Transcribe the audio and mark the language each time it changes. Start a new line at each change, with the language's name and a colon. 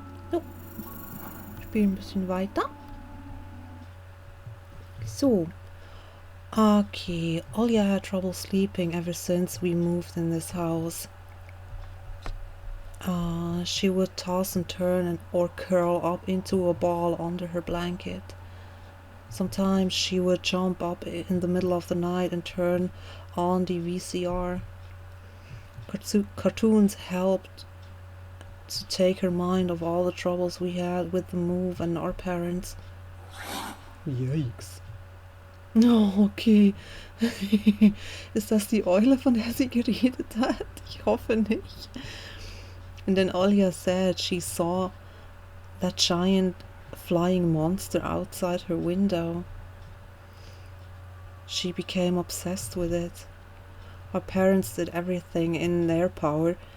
German: So, spielen ein bisschen weiter. So.
English: Okay, Olya had trouble sleeping ever since we moved in this house. She would toss and turn or curl up into a ball under her blanket. Sometimes she would jump up in the middle of the night and turn on the VCR. Cartoons helped to take her mind off all the troubles we had with the move and our parents. Yikes. Oh, okay.
German: Ist das die Eule, von der sie geredet hat? Ich hoffe nicht.
English: And then Olya said she saw that giant flying monster outside her window. She became obsessed with it. Our parents did everything in their power.